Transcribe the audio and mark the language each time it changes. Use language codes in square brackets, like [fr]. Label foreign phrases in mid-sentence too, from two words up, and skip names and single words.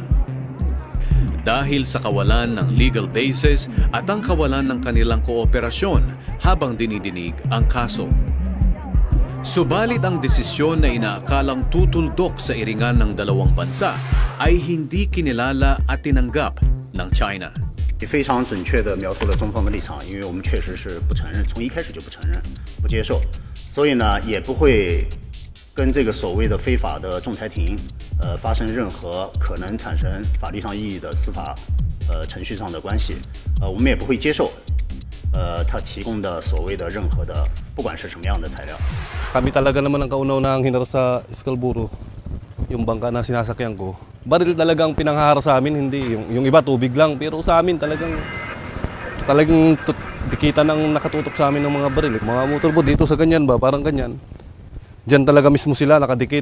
[tl] Dahil sa kawalan ng [en] legal basis [tl] at ang kawalan ng kanilang kooperasyon habang dinidinig ang kaso. Subalit ang desisyon na inaakalang tutuldok sa iringan ng dalawang bansa ay hindi kinilala at tinanggap ng China. [zh] 非常准确地描述了中方的立场，因为我们确实是不承认，从一开始就不承认、不接受，所以呢，也不会跟这个所谓的非法的仲裁庭，发生任何可能产生法律上意义的司法程序上的关系，我们也不会接受，他提供的所谓的任何的，不管是什么样的材料。 [tl] Kami talaga naman ang kauna-unahang hinarap sa Scarborough, yung bangka na sinasakyan ko. Baril talagang pinanghahara sa amin, hindi. Yung iba tubig lang, pero sa amin talagang dikita nang nakatutok sa amin ng mga baril. Mga motorboat dito sa ganyan ba, parang ganyan. Diyan talaga mismo sila nakadikit.